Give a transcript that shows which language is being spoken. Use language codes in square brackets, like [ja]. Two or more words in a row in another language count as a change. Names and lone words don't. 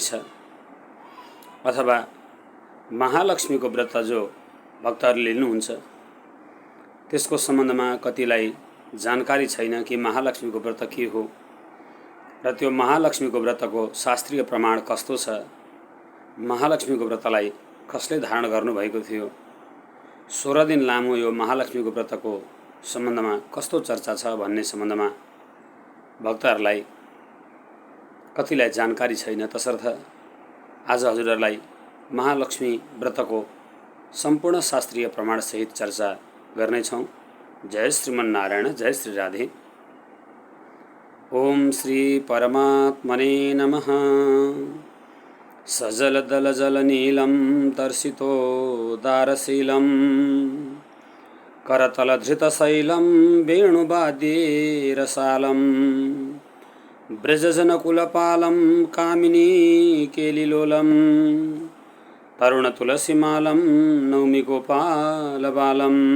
[ne] छ अथवा महालक्ष्मीको व्रत जो भक्तहरूले लिनुहुन्छ त्यसको सम्बन्धमा कतिलाई जानकारी छैन कि महालक्ष्मीको व्रत के हो र त्यो महालक्ष्मीको व्रतको शास्त्रीय प्रमाण कस्तो छ, महालक्ष्मीको व्रतलाई कसले धारण गर्नुभएको थियो, 16 दिन लामो यो महालक्ष्मीको व्रतको सम्बन्धमा कस्तो चर्चा छ भन्ने सम्बन्धमा भक्तहरूलाई कतिलाई जानकारी छैन। तसर्थ आज हजुरहरूलाई महालक्ष्मी व्रतको सम्पूर्ण शास्त्रीय प्रमाणसहित चर्चा गर्नेछौँ। [sa] जय श्रीमन्नारायण, जय श्री राधे। ओम श्री परमात्मने नमः। सजलदलजलनीलं दर्शितोदारशीलं करतलधृतशैलं वेणुवाद्ये रसालं ब्रजजनकुलपालं कामिनी केलिलोलं तरुणतुलसीमालं नौमि गोपालबालं।